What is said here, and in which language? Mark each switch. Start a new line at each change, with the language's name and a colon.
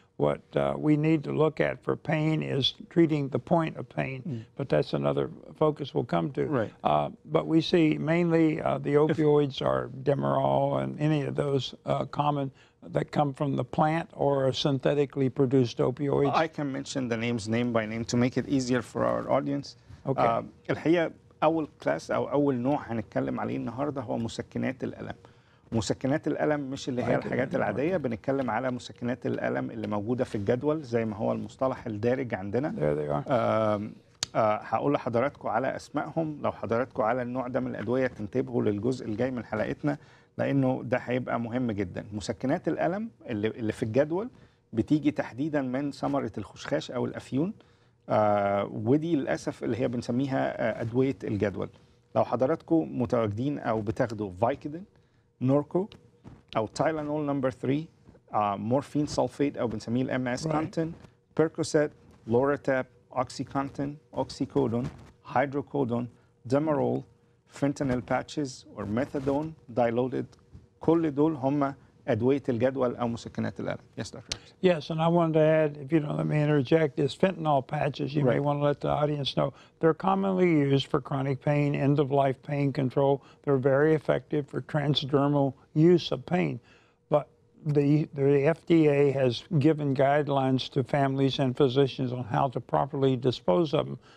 English: What we need to look at for pain is treating the point of pain, but that's another focus we'll come to. Right. But we see mainly the opioids are Demerol and any of those common that come from the plant or are synthetically produced opioids. I can mention the names name by name to make it easier for our audience. Okay.
Arabic: الحقيقة أول كلاس أو أول نوع هنتكلم عليه النهاردة هو مسكنات الألم. مسكنات الألم مش اللي هي الحاجات العادية، بنتكلم على مسكنات الألم اللي موجودة في الجدول زي ما هو المصطلح الدارج عندنا.
English: There they are.
Arabic: هقول لحضراتكم على أسمائهم. لو حضراتكم على النوع ده من الأدوية تنتبهوا للجزء الجاي من حلقتنا لأنه ده هيبقى مهم جدا. مسكنات الألم اللي في الجدول بتيجي تحديدا من ثمرة الخشخاش أو الأفيون، ودي للأسف اللي هي بنسميها أدوية الجدول. لو حضراتكم متواجدين أو بتاخدوا فايكودين، نوركو او تايلانول نمبر 3، مورفين سلفيت او بنسميه الام اس كونتين، بيركوسيت، لوراتاب، اوكسيكونتين، اوكسيكودون، هيدروكودون، ديمرول، فينتانيل باتشز او ميثادون دايلوتد، كل دول هم أدوية الجدول أو مسكنات الألم.
English: Yes, Dr. Yes, and I wanted to add, if you don't let me interject, is fentanyl patches. You may want to let the audience know. They're commonly used for chronic pain, end-of-life pain control. They're very effective for transdermal use of pain. But the FDA has given guidelines to families and physicians on how to properly dispose of them.